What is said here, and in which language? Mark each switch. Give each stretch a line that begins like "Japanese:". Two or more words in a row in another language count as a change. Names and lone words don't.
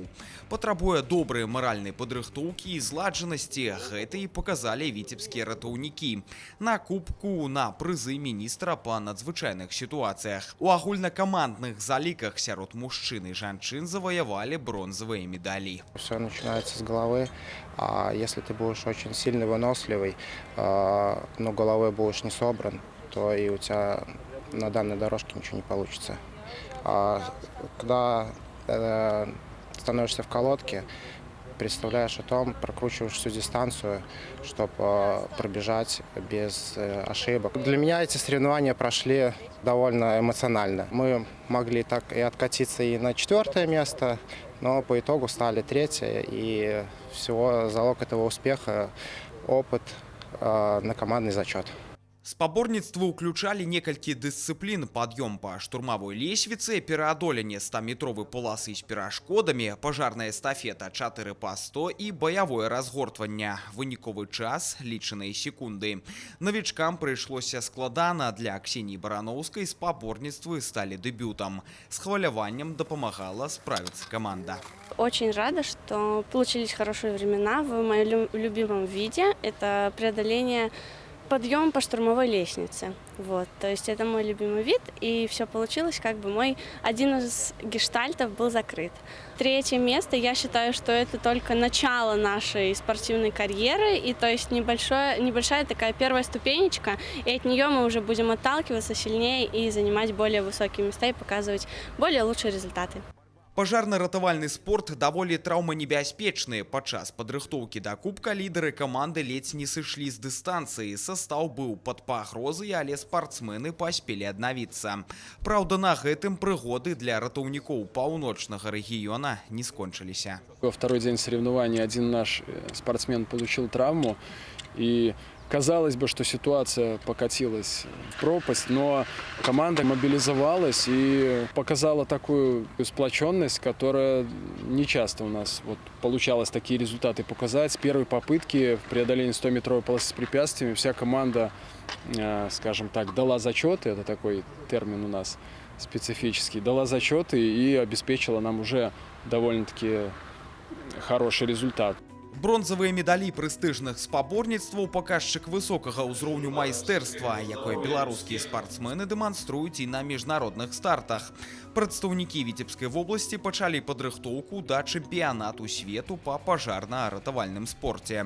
Belarusian: Патрабуе добрай маральнай падрыхтоўкі і зладжанасці. Гэта і паказалі віцебскія ратаўнікі. На кубку на прызы міністра па надзвычайных сітуацыях. У агульнакамандных заліках сярод мужчын і жанчын заваявалі бронзавыя медалі.
Russian: Все начинается с головы. Если ты будешь очень сильный, выносливый, но головой будешь не собран, то и у тебя на данной дорожке ничего не получится. Когда становишься в колодке, представляешь о том, прокручиваешь всю дистанцию, чтобы пробежать без ошибок. Для меня эти соревнования прошли довольно эмоционально. Мы могли так и откатиться и на 4-е место, но по итогу стали 3-е, и всего залог этого успеха – опыт на командный зачет.
Belarusian: Спаборніцтвы ўключалі некалькі дысцыплін: пад'ём па штурмавой лесвіцы, пераадоленне 100-метровай поласы з перашкодамі, пажарная эстафета 4x100 і баявое разгортванне. Выніковы час – лічаныя секунды. Новічкам прыйшлося складана. Для Ксении Барановскай спаборніцтвы сталі дэбютам. С хваляваннем дапамагала справіцца команда.
Russian: Очень рада, что получились хорошие времена в моем любимом виде. Это преодоление подъем по штурмовой лестнице. Вот, то есть это мой любимый вид, и все получилось, как бы один из гештальтов был закрыт. 3-е место, я считаю, что это только начало нашей спортивной карьеры, и то есть небольшая такая первая ступенечка, и от нее мы уже будем отталкиваться сильнее и занимать более высокие места и показывать более лучшие результаты.
Belarusian: Пажарна-ратавальны спорт даволі траўманебяспечны. Падчас падрыхтоўкі да кубка лідары каманды ледзь не сышлі з дыстанцыі. Састаў быў пад пагрозай, але спартсмены паспелі аднавіцца. Праўда, на гэтым прыгоды для ратаўнікоў паўночнага рэгіёна не скончыліся.
Russian: Во второй день соревнований один наш спортсмен получил травму, и казалось бы, что ситуация покатилась в пропасть, но команда мобилизовалась и показала такую сплоченность, которая не часто у нас получалось такие результаты показать. С первой попытки в преодолении 100-метровой полосы с препятствиями вся команда, скажем так, дала зачеты, это такой термин у нас специфический, дала зачеты и обеспечила нам уже довольно-таки хороший результат.
Belarusian: Бронзавыя медалі прэстыжных спаборніцтваў – паказчык высокага ўзроўню майстэрства, якое беларускія спартсмены дэманструюць і на міжнародных стартах. Прадстаўнікі Віцебскай вобласці пачалі падрыхтоўку да чэмпіянату свету па пажарна-ратавальным спорце.